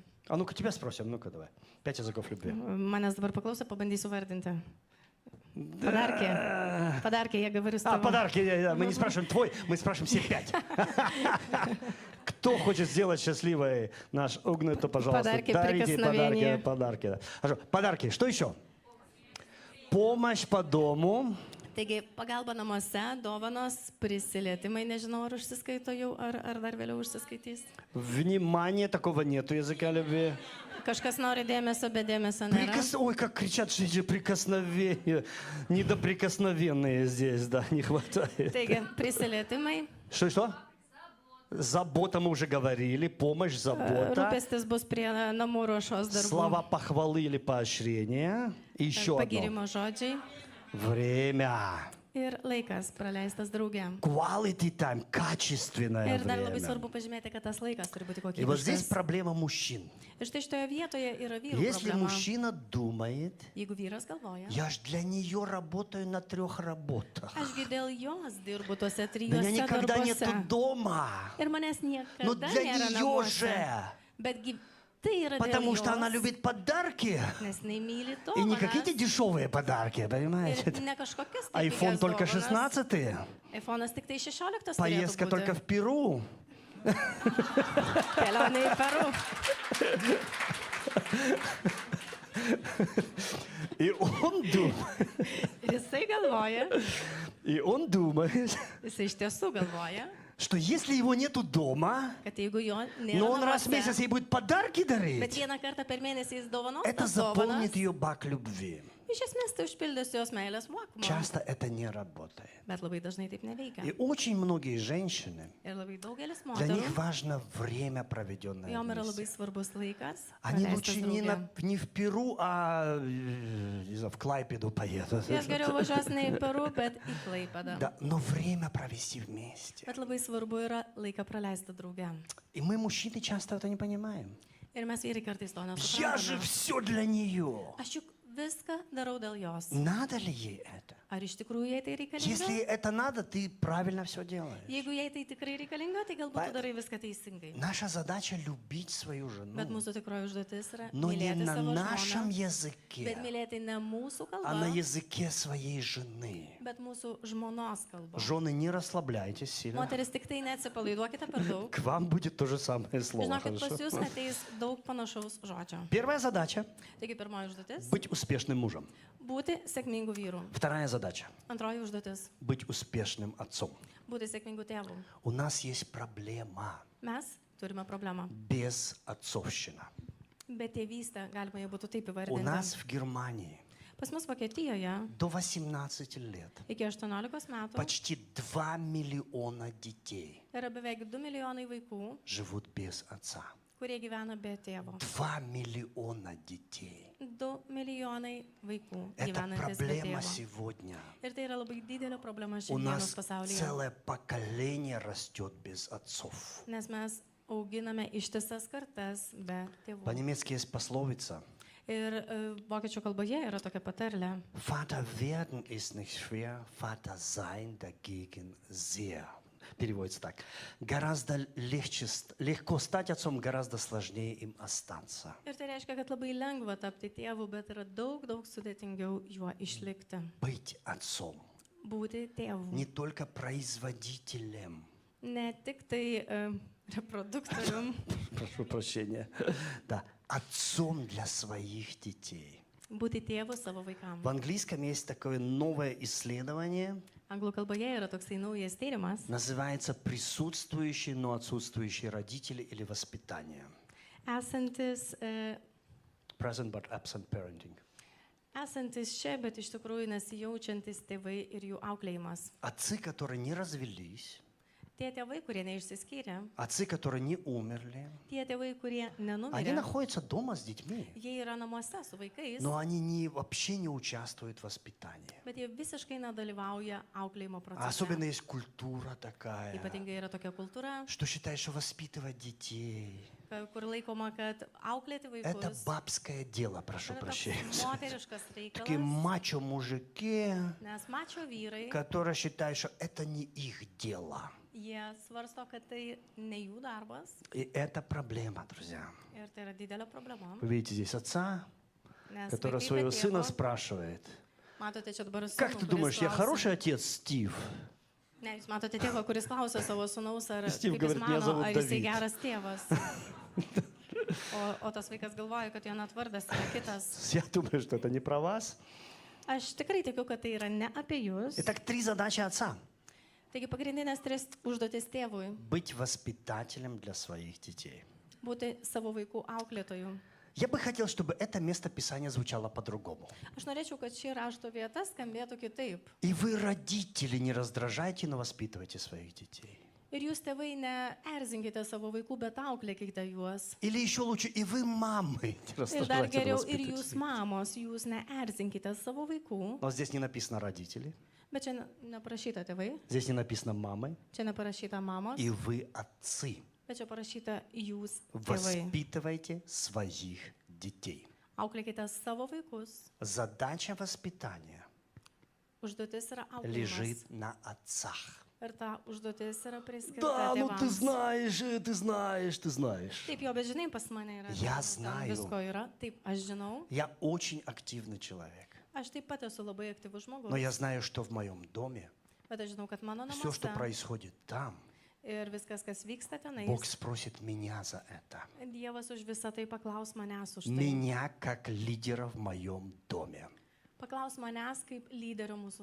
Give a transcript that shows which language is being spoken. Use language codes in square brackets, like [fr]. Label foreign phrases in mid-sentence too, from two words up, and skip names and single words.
[ru] А ну-ка тебя спросим, ну-ка давай. 5 языков любви. [lt] Manęs dabar paklauso, pabandysiu vardinti. Padarkė. Padarkė, [ru] я говорю с А, тобой. подарки. Мы не спрашиваем твой, мы спрашиваем все 5. Кто хочет сделать счастливой наш Угны, то, пожалуйста, Подарки, дарите прикосновения. подарки. Хорошо. Подарки. Что еще? Помощь по дому. [lt] Taigi, pagalba namuose, dovanos, prisilietimai, nežinau, ar užsiskaito jau, ar dar vėliau užsiskaitys. [ru] Внимание, такого нету языка любви. [lt] Kažkas nori dėmesio, bet dėmesio nėra. [ru] Ой, как кричат женщины, прикосновения. Недоприкосновенные здесь, да, не хватает. [lt] Taigi, prisilietimai, [ru] Что? Забота мы уже говорили, помощь, забота. [lt] rūpestis bus prie namų ruošos [ru] Слова [lt] darbų, [ru] похвалы или поощрения. И еще одно. [lt] pagirimo žodžiai [ru] Время. [lt] ir laikas praleistas drauge. [en] Quality time, [ru] качественное [lt] Ir dar labai [ru] время. [lt] svarbu pažymėti, kad tas laikas turi būti [ru] И вот здесь [lt] kokybiškas. [ru] проблема мужчин. [lt] Ir štai šitoje vietoje yra vyrų [ru] Если [lt] problema. [ru] мужчина думает, [lt] Jeigu vyras galvoja, [ru] я ж для нее работаю на 3 работах. [lt] ašgi dėl jos dirbu tuose [ru] Меня [lt] trijuose [ru] никогда нету [lt] darbuose. [ru] дома. [lt] Ir manęs [ru] Но [lt] niekada [ru] для [lt] nėra [ru] нее [lt] namuose. [ru] же. [lt] Betgi tai yra [ru] Потому [lt] dėl [ru] что она [lt] jos, [ru] любит подарки. [lt] nes jinai myli [ru] И не какие-то [lt] dovanas. [ru] дешевые подарки, понимаете? [lt] Ir ne kažkokias tai [ru] Айфон [lt] pigias [ru] только [lt] dovanas. 16, iPhone'as tik tai 16 [ru] поездка [lt] turėtų [ru] только [lt] būti. [ru] в Перу. [lt] Kelionė į Peru. [ru] И он думает, [lt] Ir jisai galvoja, jisai iš tiesų galvoja, [ru] что если его нету дома, [lt] kad jeigu jo [ru] но он [lt] nėra [ru] раз в месяц [lt] namuose, [ru] ей будет подарки [lt] bet [ru] дарить, [lt] vieną kartą per mėnesį jis dovanos [ru] это [lt] tas dovanas, [ru] заполнит ее бак любви. [lt] iš esmės tai užpildys jos meilės mokumą. [ru] Часто это не работает. [lt] Bet labai dažnai taip neveikia. [ru] И очень многие женщины, [lt] Ir labai daugelis [ru] для них [lt] moterų, [ru] важно время, проведенное [lt] jom yra labai [ru] вместе. [lt] svarbus laikas. [ru] Они [lt] praleistas [ru] лучше [lt] drauge. [ru] не в Перу, а не знаю, в Клайпеду поедут. [lt] Jos geriau važiuos ne į Peru, bet į Klaipėdą. [ru] Да, но время провести вместе. [lt] Bet labai svarbu yra laiką praleisti drauge. [ru] И мы, мужчины, часто это не понимаем. [lt] Ir mes vyrai kartais to [ru] Я же [lt] nesuprantame. [ru] все для нее. [lt] Aš juk viską darau dėl jos. [ru] Надо ли ей это? [lt] Ar iš tikrųjų jai tai [ru] Если ей [lt] reikalinga? [ru] это надо, ты правильно все делаешь. [lt] Jeigu jai tai tikrai reikalinga, tai galbūt tu darai viską teisingai. [ru] Наша задача любить свою [lt] Bet [ru] жену, [lt] mūsų tikroji užduotis yra [ru] но не [lt] mylėti [ru] на [lt] savo [ru] нашем [lt] žmoną, bet [ru] языке, [lt] mylėti ne mūsų [ru] а на [lt] kalba, [ru] языке своей жены. [lt] bet mūsų žmonos kalba. [ru] Жены, не расслабляйтесь сильно. [lt] Moteris, tik tai neatsipalaiduokite per daug. [ru] К вам будет то же самое слово. [lt] Žinokit, pas [ru] Хорошо? [lt] jūs ateis daug panašaus žodžio. [ru] Первая задача [lt] Taigi pirmoji užduotis – [ru] быть успешным мужем. - [lt] būti sėkmingų vyrų. [ru] Вторая задача [lt] Antroji užduotis – [ru] быть успешным отцом. - [lt] būti sėkmingų tėvų. [ru] У нас есть проблема [lt] Mes turime problemą. [ru] безотцовщина. [lt] Bet tėvystę galima jau būtų taip [ru] У нас [lt] įvardinti. [ru] в Германии [lt] Pas mus Vokietijoje [ru] до 18 лет [lt] iki 18 metų [ru] почти 2 миллиона детей [lt] yra beveik 2 milijonai vaikų, [ru] живут без отца. [lt] kurie gyvena be tėvo. [ru] 2 миллиона детей. [lt] 2 milijonai vaikų [ru] Это [lt] gyvenantis be [ru] проблема [lt] tėvo. [ru] сегодня. [lt] Ir tai yra labai didelė problema [ru] У нас [lt] šiandienos pasaulyje. [ru] целое поколение растет без отцов. [lt] Nes mes auginame ištisas kartas be tėvų. [ru] По-немецки есть пословица. [lt] Ir vokiečių kalboje yra tokia patarlė. [de] Vater werden ist nicht schwer, Vater sein dagegen sehr. [ru] переводится так. Легко стать отцом, гораздо сложнее им остаться. [lt] Ir tai reiškia, kad labai lengva tapti tėvu, bet yra daug sudėtingiau juo išlikti. [ru] Быть отцом, [lt] Būti tėvu. [ru] не только производителем. [lt] Ne tik tai reproduktorium, [ru] Прошу прощения. Да, отцом для своих детей. [lt] būti tėvu savo vaikams. [ru] В английском есть такое новое исследование, [lt] Anglų kalboje yra toksai naujas tyrimas, [ru] называется «Присутствующие, но отсутствующие родители или воспитание». [lt] esantis, [en] Present but absent parenting. [lt] esantis čia, bet iš tikrųjų nesijaučiantis tėvai ir jų auklėjimas. [ru] Отцы, которые не развелись, [lt] Tie tėvai, kurie neišsiskyrė, [ru] отцы, которые не умерли, [lt] tie tėvai, kurie [ru] они [lt] nenumirė, [ru] находятся дома с детьми, [lt] jie yra namuose su vaikais, [ru] но они вообще не участвуют в воспитании. [lt] bet jie visiškai nedalyvauja auklėjimo [ru] Особенно [lt] procese. [ru] есть культура такая, [lt] Ypatingai yra tokia kultūra, [ru] что считает, что воспитывать детей [lt] kur laikoma, kad auklėti [ru] это [lt] vaikus [ru] бабское дело, прошу [lt] yra toks [ru] прощения. [lt] moteriškas [ru] Такие [lt] reikalas, [ru] мачо-мужики, [lt] nes mačio vyrai, [ru] которые считают, что это не их дело. [lt] jie svarsto, kad tai ne jų darbas [ru] И это проблема, друзья. [lt] ir tai yra didelė problema. [ru] Вы видите здесь отца, [lt] Nes [ru] который [lt] vaikai [ru] своего [lt] be [ru] сына [lt] tėvo- [ru] спрашивает, [lt] Matote čia dabar [ru] как [lt] sūnų, [ru] ты [lt] kuris [ru] думаешь, я [lt] klausia- [ru] хороший отец, Стив? [lt] Ne, jūs matote tėvą, kuris klausia savo sūnaus, ar, Steve kaip jis [ru] говорит, «Меня [lt] mano, [ru] зовут [lt] ar jisai David». geras tėvas. O tas vaikas galvoja, kad jo net vardas yra kitas. [ru] Я думаю, что это не про вас. [lt] Aš tikrai tikiu, kad tai yra ne apie jūs. [ru] Итак, 3 задачи отца. [lt] Taigi pagrindinės 3 užduotis tėvui [ru] Быть воспитателем для своих детей. - [lt] būti savo vaikų auklėtoju. [ru] Я бы хотел, чтобы это место Писания звучало по-другому. [lt] Aš norėčiau, kad ši rašto vieta skambėtų kitaip. [ru] И вы, родители, не раздражайте, но воспитывайте своих детей. [lt] Ir jūs tėvai neerzinkite savo vaikų, bet auklėkite juos. [ru] Или еще лучше, и вы, мамы, не [lt] Ir dar [ru] раздражайте, но [lt] geriau, ir [ru] воспитывайте [lt] jūs [ru] своих. [lt] mamos, jūs neerzinkite savo vaikų. [ru] Но здесь не написано родители, [lt] Bet čia neprašyta tėvai, [ru] здесь не написано мамы, [lt] čia neparašyta mamos, [ru] и вы, отцы, [lt] bet čia parašyta jūs tėvai. [ru] воспитывайте своих детей. [lt] Auklėkite savo vaikus. [ru] Задача воспитания [lt] Užduotis yra auklėjimas. [ru] лежит на отцах. [lt] Ir ta užduotis yra priskirta [ru] Да, ну ты [lt] tėvams. [ru] знаешь, ты знаешь, ты знаешь. [lt] Taip, jo, bet žinai, pas mane yra. [ru] Я [lt] ten [ru] знаю. [lt] Visko yra. Taip, aš žinau. [ru] Я очень активный человек, [lt] Aš taip pat esu labai aktyvus žmogus. [ru] но я знаю, что в моем доме [lt] Bet aš žinau, kad mano [ru] все, что [lt] namuose [ru] происходит там, [lt] ir viskas, kas vyksta tenais, [ru] Бог спросит меня за это. [lt] Dievas už visą tai paklaus manęs už tai. [ru] Меня как лидера в моем доме. [lt] Paklaus manęs kaip lyderio mūsų